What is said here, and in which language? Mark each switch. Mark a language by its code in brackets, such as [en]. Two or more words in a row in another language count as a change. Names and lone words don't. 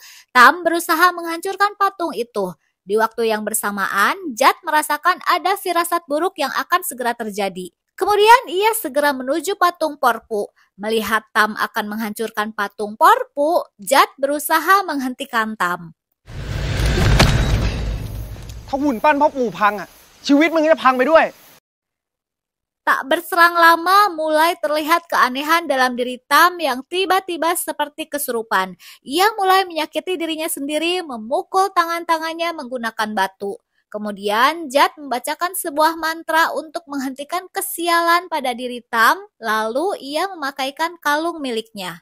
[id] Tam berusaha menghancurkan patung itu. Di waktu yang bersamaan, Jat merasakan ada firasat buruk yang akan segera terjadi. Kemudian ia segera menuju patung Porpu. Melihat Tam akan menghancurkan patung Porpu, Jat berusaha menghentikan Tam. [th] ถ้าหุ่นปั้นพ่อปู่พังอ่ะชีวิตมึงจะพังไปด้วย [id] Tak berselang lama mulai terlihat keanehan dalam diri Tam yang tiba-tiba seperti kesurupan. Ia mulai menyakiti dirinya sendiri, memukul tangan-tangannya menggunakan batu. Kemudian Jat membacakan sebuah mantra untuk menghentikan kesialan pada diri Tam, lalu ia memakaikan kalung miliknya.